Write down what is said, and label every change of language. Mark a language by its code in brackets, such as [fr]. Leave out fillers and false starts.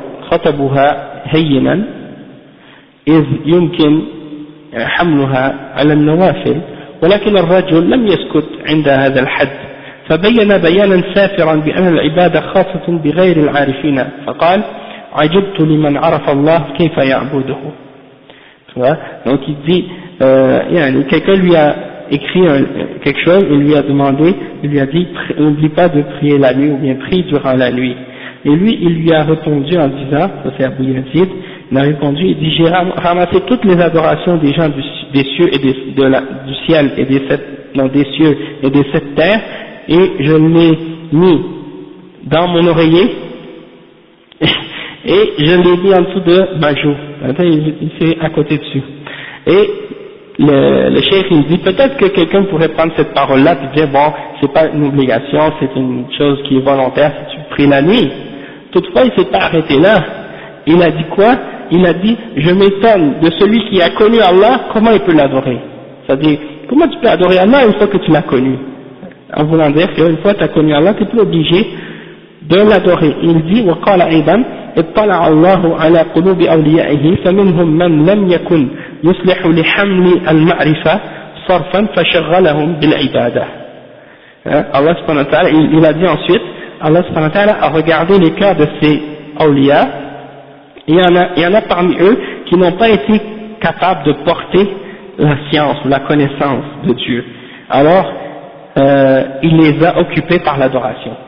[ar] خطبها هينا إذ يمكن حملها على النوافل، ولكن الرجل لم يسكت عند هذا الحد، فبين بيانا سافرا بأن العبادة خاصة بغير العارفين، فقال عجبت لمن عرف الله كيف يعبده. [fr] Donc il dit, quelqu'un lui a écrit quelque chose, il lui a demandé, il lui a dit n'oublie pas de prier la nuit ou bien prie durant la nuit. Et lui, il lui a répondu en disant, ça c'est Abu Yazid, il a répondu, il dit j'ai ramassé toutes les adorations des gens des cieux et du ciel et des cieux et des sept terres, et je l'ai mis dans mon oreiller et je l'ai mis en dessous de ma joue. Il s'est à côté dessus. Et le cheikh il dit peut-être que quelqu'un pourrait prendre cette parole-là et dire bon, c'est pas une obligation, c'est une chose qui est volontaire si tu pries la nuit. Toutefois, il s'est pas arrêté là. Il a dit quoi? Il a dit je m'étonne de celui qui a connu Allah, comment il peut l'adorer? C'est-à-dire, comment tu peux adorer Allah une fois que tu l'as connu? En voulant dire qu'une fois que tu as connu Allah, tu n'es plus obligé de l'adorer. [ar] Il dit وقال أيضا اطلع الله على قلوب أوليائه فمنهم من لم يكن يصلح لحمل المعرفة صرفا فشغلهم بالعبادة. [fr] Allah subhanahu wa ta'ala, il a dit ensuite, Allah subhanahu wa ta'ala a regardé les cœurs de ces awliya, il y en a parmi eux qui n'ont pas été capables de porter la science ou la connaissance de Dieu. Alors, il les a occupés par l'adoration.